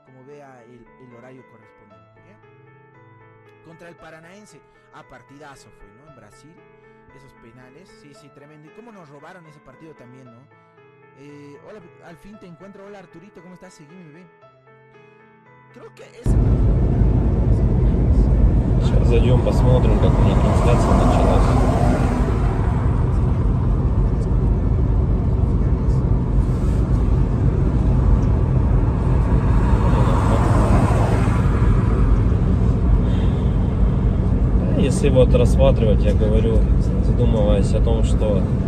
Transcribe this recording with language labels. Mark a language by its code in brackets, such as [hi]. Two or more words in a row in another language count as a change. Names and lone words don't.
[es] Como vea el horario correspondiente, ¿eh? Contra el Paranaense. Partidazo fue, ¿no? En Brasil. Esos penales. Sí, tremendo. Y cómo nos robaron ese partido también, ¿no? Hola, al fin te encuentro. Hola, Arturito, ¿cómo estás? Seguime, bebé. Creo que ese... [ru] Сейчас зайдем, посмотрим, как у них трансляция началась. Если вот рассматривать, я говорю, задумываясь о том, что